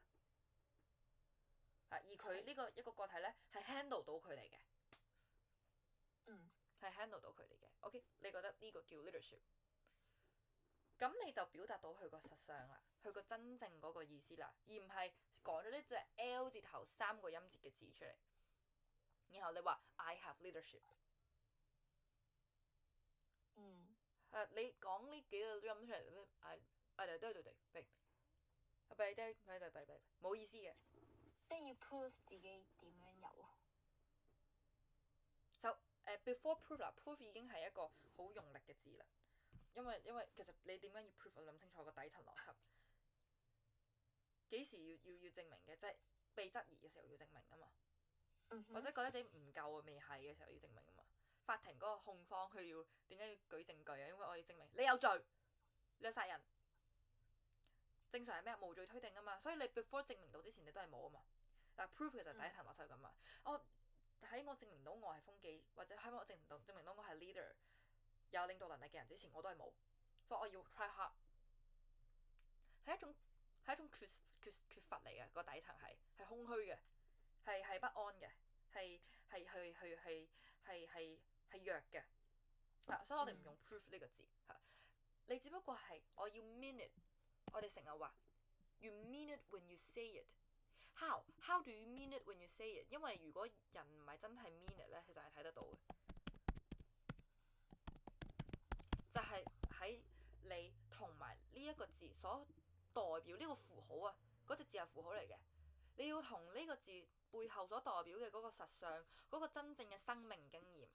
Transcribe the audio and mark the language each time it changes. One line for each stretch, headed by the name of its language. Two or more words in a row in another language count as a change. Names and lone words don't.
Cantonese: 而佢呢個一個個體咧係 handle 到佢哋嘅。係 handle 到佢哋嘅。OK， 你覺得呢個叫 leadership？咁你就表達到佢個實相啦，佢個真正嗰個意思啦，而唔係講咗呢隻 L 字頭3個音節嘅字出嚟，然後你話
English: I have leadership。
Cantonese: 你講呢幾個音出嚟，冇意思嘅。即係要 prove 自己點樣有啊？就
English: before proof
Cantonese: 啦 ，proof 已經係一個好用力嘅字啦。因為其實你點解要 proof？ 諗清楚個底層邏輯。幾時要證明嘅？即係被質疑嘅時候要證明啊嘛。或者覺得自己唔夠未係嘅時候要證明啊嘛。法庭嗰個控方佢要點解要舉證據啊？因為我要證明你有罪，你有殺人。正常係咩？無罪推定啊嘛。所以你 before 證明到之前你都係冇啊嘛。但 proof 其實第一層邏輯咁啊。喺我證明到我係風紀，或者喺我證明到我係 leader， 有領導能力嘅人之前，我都係冇。所以我要 try hard。係一種缺乏嚟嘅，個底層係空虛嘅，係不安嘅，係弱嘅。所以我哋唔用 proof 呢個字。你只不過係我要
English: mean it。
Cantonese: 我哋成日話
English: you mean it when you say it。 How do you mean it when you say it？
Cantonese: 因為如果人唔係真係
English: mean it
Cantonese: 咧，其實係睇得到嘅。就係喺你同埋呢一個字所代表呢個符號啊，嗰隻字係符號嚟嘅。你要同呢個字背後所代表嘅嗰個實相，嗰個真正嘅生命經驗。